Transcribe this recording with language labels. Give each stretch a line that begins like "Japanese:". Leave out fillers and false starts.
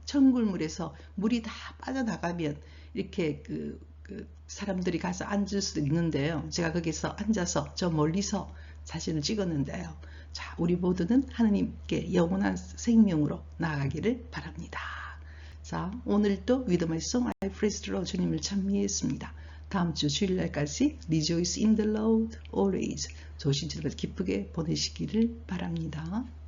Korean: 청굴물에서 물이 다 빠져나가면 이렇게 사람들이 가서 앉을 수도 있는데요. 제가 거기서 앉아서 저 멀리서 사진을 찍었는데요. 자, 우리 모두는 하느님께 영원한 생명으로 나아가기를 바랍니다. 자, 오늘도
English: With my song I praise the Lord
Korean: 주님을 찬미했습니다. 다음 주 주일날까지
English: Rejoice in the Lord always.
Korean: 조심스럽게 기쁘게 보내시기를 바랍니다.